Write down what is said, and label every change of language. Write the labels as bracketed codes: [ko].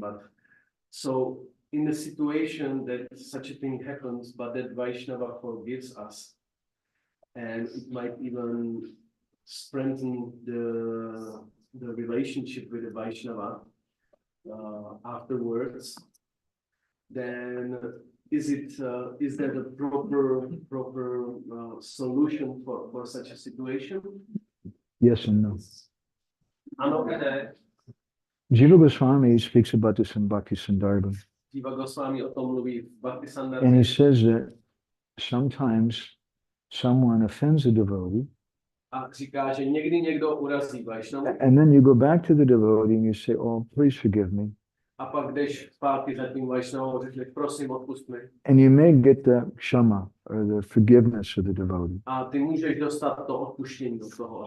[en] But so in the situation that such a thing happens, but that Vaishnava forgives us, and it might even strengthen the relationship with the Vaishnava afterwards, then is that a proper solution for such a situation? Yes and no. [cs] Ano, ne. [en] Jiva Goswami speaks about this in Bhakti Sandarbha. [cs] Jiva Goswami o tom mluví v Bhakti [en] And he [cs] Sandarbha. [en] says that sometimes someone offends a devotee, [cs] A říká, že někdy někdo urazí Vaishnavu, [en] and then you go back to the devotee and you say, oh, please forgive me. [cs] a pak jdeš zpátky za tím Vaishnavou a řekneš, prosím, odpust mi. [en] And you may get the kshama or the forgiveness of the devotee. [cs] A ty můžeš dostat to odpuštění od toho.